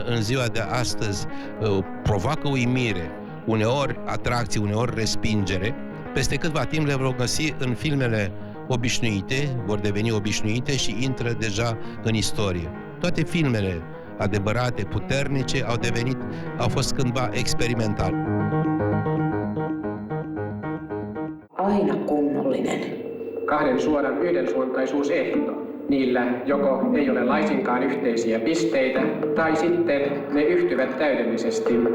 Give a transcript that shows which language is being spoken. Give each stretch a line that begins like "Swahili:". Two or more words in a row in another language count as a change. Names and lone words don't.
Romanian: în ziua de astăzi provoacă uimire, uneori atracție, uneori respingere, peste câtva timp le vor găsi în filmele obișnuite, vor deveni obișnuite și intră deja în istorie. Toate filmele adevărate, puternice, au fost cândva experimentale.
Finnish: Aina kunnollinen. Kahden suoran yhdensuuntaisuusehto. Niillä joko ei ole laisinkaan yhteisiä pisteitä, tai sitten ne yhtyvät täydellisesti.